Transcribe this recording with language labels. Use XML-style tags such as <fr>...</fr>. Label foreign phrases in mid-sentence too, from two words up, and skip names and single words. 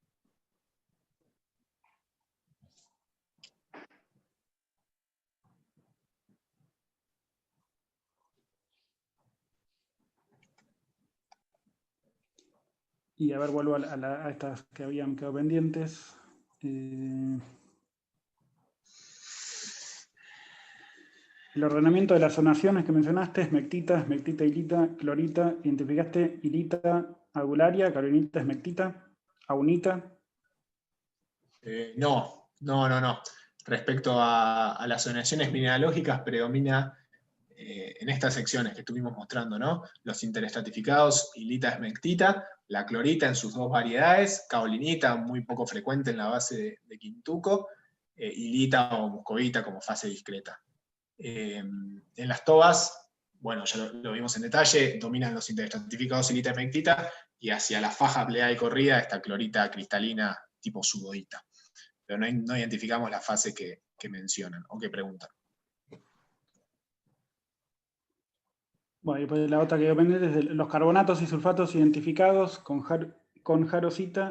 <es>Y a ver, vuelvo a estas que habían quedado pendientes. El ordenamiento de las zonaciones que mencionaste, esmectita, hilita, clorita, identificaste hilita agularia, carolinita, esmectita, aunita. No. Respecto a las zonaciones mineralógicas, predomina en estas secciones que estuvimos mostrando, ¿no? Los interestratificados, hilita, esmectita, la clorita en sus dos variedades, caolinita, muy poco frecuente en la base de Quintuco, hilita o muscovita como fase discreta. En las tobas, bueno, ya lo vimos en detalle, dominan los interestratificados hilita, esmectita, y hacia la faja pleada y corrida esta clorita cristalina tipo sudoita. Pero no identificamos la fase que mencionan o que preguntan. Bueno, y pues la otra que quedó pendiente es de los carbonatos y sulfatos identificados con jarosita.</es>